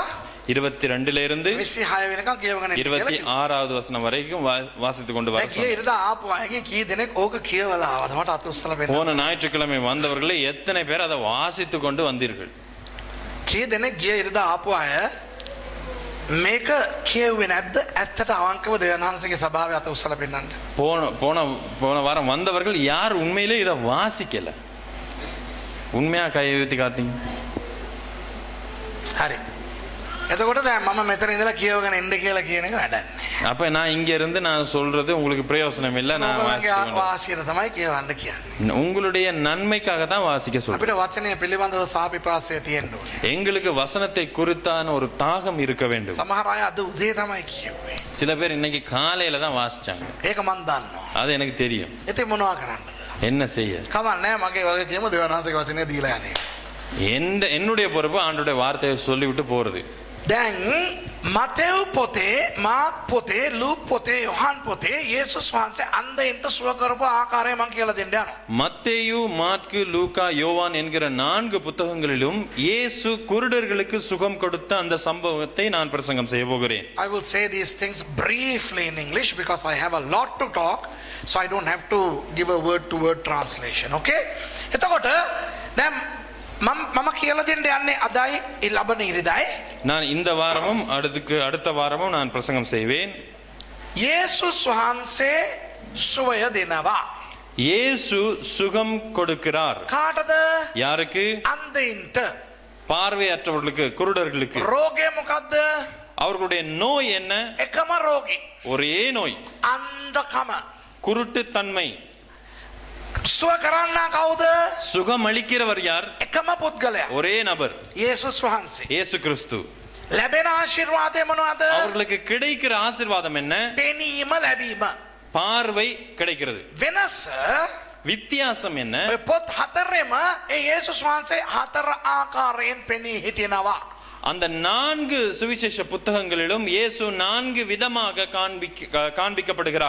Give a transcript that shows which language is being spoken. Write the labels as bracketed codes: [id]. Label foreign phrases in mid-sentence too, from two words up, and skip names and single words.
[ta] 22 இருந்து [si] 26 වෙනකන් කියවගෙන ඉන්න කියලා. [ta] 26வது வசனம் வரைக்கும் வாசித்து கொண்டு வர சொன்னேன். [si] ඉරදා ආපු අයගේ කී දෙනෙක් ඕක කියවලා ආවද මට අත උස්සලා පෙන්නන්න. [ta] போன ஞாயிற்றுக்கிழமை வந்தவர்களே எத்தனை பேர் அதை வாசித்து கொண்டு வந்தீர்கள்? [si] කී දෙනෙක් ගිය ඉරදා ආපු අය මේක කියුවේ නැද්ද? ඇත්තට අවංකව දෙවියන්වහන්සේගේ සභාවේ අත උස්සලා පෙන්නන්න. [ta] போன வாரம் வந்தவர்கள் யார் உண்மையிலே இதை வாசிக்கல? உண்மையா கையை உயர்த்தி காட்டுங்க. [si] හරි. එතකොට දැන් මම මෙතන ඉඳලා කියවගෙන ඉන්න කියලා කියන එක වැඩන්නේ. [ta] அப்ப நான் இங்க இருந்து நான் சொல்றது உங்களுக்கு பிரயோஜனம் இல்ல. நான் [si] වාසියට තමයි කියවන්න කියන්නේ. [ta] உங்களுடைய நன்மைக்காக தான் வாசிக்க சொல்றேன். [si] අපිට වචනය පිළිබඳව සාපිපාසය තියෙන්න ඕනේ. [ta] எங்களுக்கு வசனத்தை குறித்தான ஒரு தாகம் இருக்க வேண்டும். [si] සමහර අය අද උදේ තමයි කියුවේ. [ta] சில பேர் இன்னைக்கு காலையில தான் வாசிச்சாங்க. [si] ඒක මන් දන්නවා. [ta] அது எனக்கு தெரியும். [si] ඉතින් මොනවා කරන්නද? [ta] என்ன செய்ய? [si] කමන්නේ මගේ වගේ කියමු දෙවියන්වහන්සේගේ වචනේ දීලා යන්නේ. [ta] என்னுடைய பொறுப்பு ஆண்டவருடைய வார்த்தையை சொல்லிவிட்டு போறது. [si] දැන් මතෙව් පොතේ, මාර්ක් පොතේ, ලූක් පොතේ, යොහන් පොතේ යේසුස් වහන්සේ අන්ධයින්ට සුව කරපු ආකාරය මම කියලා දෙන්න යනවා. [ta] மத்தேயு, மாற்கு, லூக்கா, யோவான் என்கிற 4 புத்தகங்களிலும் இயேசு குருடர்களுக்கு சுகம் கொடுத்த அந்த சம்பவத்தை நான் பிரசங்கம் செய்ய போகிறேன். [en] I will say these things briefly in English because I have a lot to talk, so I don't have to give a word to word translation. Okay? [si] එතකොට දැන් මම කියලා දෙන්න යන්නේ අදයි ලබන ඉරිදායි. [ta] நான் இந்த வாரமும் அடுத்த வாரமும் நான் பிரசங்கம் செய்வேன். [si] යේසුස් වහන්සේ සුවය දෙනවා. [ta] இயேசு சுகம் கொடுக்கிறார். [si] කාටද? [ta] யாருக்கு? [si] අන්ධයින්ට. [ta] பார்வையற்றவர்களுக்கு, குருடர்களுக்கு. [si] රෝගය මොකද්ද? [ta] அவர்களுடைய நோய் என்ன? [si] එකම රෝගී. [ta] ஒரே நோய். [si] අන්ධකම. [ta] குருட்டுத்தன்மை. [si] සුව කරන්නා කවුද? [ta] சுகம் அளிக்கிறவர் யார்? [si] එකම පුද්ගලයා. [ta] ஒரே நபர். [si] යේසුස් වහන්සේ. [ta] இயேசு கிறிஸ்து. [si] ලැබෙන ආශිර්වාදය මොනවද? [ta] அவர்களுக்கு கிடைக்கிற ஆசீர்வாதம் என்ன? [si] පෙනීම ලැබීම. [ta] பார்வை கிடைக்கிறது. [si] වෙනස [ta] வித்தியாசம் என்ன? [si] පොත් හතරෙම ඒ යේසුස් වහන්සේ හතර ආකාරයෙන් පෙනී හිටිනවා. [ta] அந்த 4 சுவிசேஷ புத்தகங்களிலும் இயேசு 4 விதமாக காண்பிக்கப்படுகிறார்.